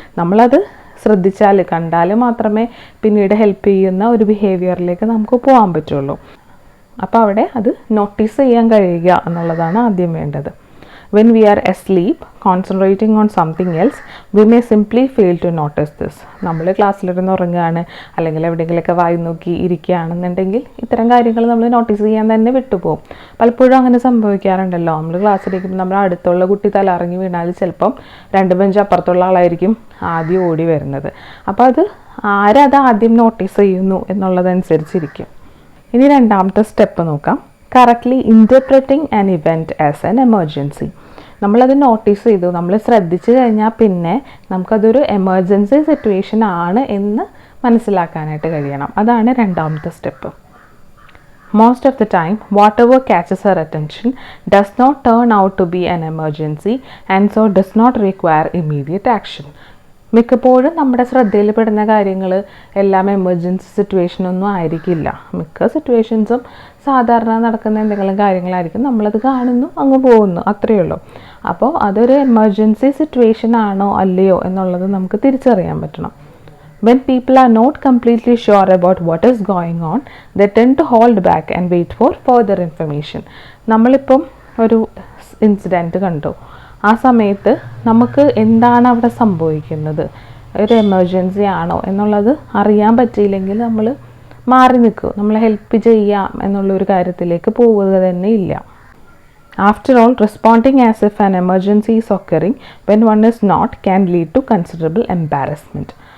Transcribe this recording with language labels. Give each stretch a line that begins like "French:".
Malayalam: നമ്മളത് ശ്രദ്ധിച്ചാൽ കണ്ടാൽ മാത്രമേ പിന്നീട് ഹെൽപ്പ് ചെയ്യുന്ന ഒരു ബിഹേവിയറിലേക്ക് നമുക്ക് പോകാൻ പറ്റുള്ളൂ. അപ്പോൾ അവിടെ അത് നോട്ടീസ് ചെയ്യാൻ കഴിയുക എന്നുള്ളതാണ് ആദ്യം വേണ്ടത്.
English: When we are asleep, concentrating on something else, we may simply fail to notice this.
Malayalam: നമ്മൾ ക്ലാസ്സിലിരുന്ന് ഉറങ്ങുകയാണ് അല്ലെങ്കിൽ എവിടെയെങ്കിലുമൊക്കെ വായി നോക്കി ഇരിക്കുകയാണെന്നുണ്ടെങ്കിൽ ഇത്തരം കാര്യങ്ങൾ നമ്മൾ നോട്ടീസ് ചെയ്യാൻ തന്നെ വിട്ടുപോകും. പലപ്പോഴും അങ്ങനെ സംഭവിക്കാറുണ്ടല്ലോ. നമ്മൾ ക്ലാസ്സിലിരിക്കുമ്പോൾ നമ്മുടെ അടുത്തുള്ള കുട്ടി തലറങ്ങി വീണാൽ ചിലപ്പം 2 ബെഞ്ച് അപ്പുറത്തുള്ള ആളായിരിക്കും ആദ്യം ഓടി വരുന്നത്. അപ്പോൾ അത് ആരത് ആദ്യം നോട്ടീസ് ചെയ്യുന്നു എന്നുള്ളതനുസരിച്ചിരിക്കും. ഇനി രണ്ടാമത്തെ സ്റ്റെപ്പ് നോക്കാം.
English: Correctly interpreting an event as an emergency.
Malayalam: നമ്മളത് നോട്ടീസ് ചെയ്തു, നമ്മൾ ശ്രദ്ധിച്ചു കഴിഞ്ഞാൽ പിന്നെ നമുക്കതൊരു എമർജൻസി സിറ്റുവേഷൻ ആണ് എന്ന് മനസ്സിലാക്കാനായിട്ട് കഴിയണം. അതാണ് രണ്ടാമത്തെ step.
English: Most of the time, whatever catches our attention does not turn out to be an emergency and so does not require immediate action.
Malayalam: മിക്കപ്പോഴും നമ്മുടെ ശ്രദ്ധയിൽപ്പെടുന്ന കാര്യങ്ങൾ എല്ലാം എമർജൻസി സിറ്റുവേഷനൊന്നും ആയിരിക്കില്ല. മിക്ക സിറ്റുവേഷൻസും സാധാരണ നടക്കുന്ന എന്തെങ്കിലും കാര്യങ്ങളായിരിക്കും. നമ്മളത് കാണുന്നു, അങ്ങ് പോകുന്നു, അത്രയേ ഉള്ളൂ. അപ്പോൾ അതൊരു എമർജൻസി സിറ്റുവേഷൻ ആണോ അല്ലയോ എന്നുള്ളത് നമുക്ക് തിരിച്ചറിയാൻ പറ്റണം.
English: When people are not completely sure about what is going on, they tend to hold back and wait for further information.
Malayalam: നമ്മളിപ്പം ഒരു ഇൻസിഡൻറ്റ് കണ്ടു, ആ സമയത്ത് നമുക്ക് എന്താണ് അവിടെ സംഭവിക്കുന്നത്, ഒരു എമർജൻസി ആണോ എന്നുള്ളത് അറിയാൻ പറ്റിയില്ലെങ്കിൽ നമ്മൾ മാറി നിൽക്കും, നമ്മളെ ഹെൽപ്പ് ചെയ്യാം എന്നുള്ളൊരു കാര്യത്തിലേക്ക് പോവുക തന്നെ ഇല്ല.
English: After all, responding as if an emergency is occurring when one is not can lead to considerable embarrassment.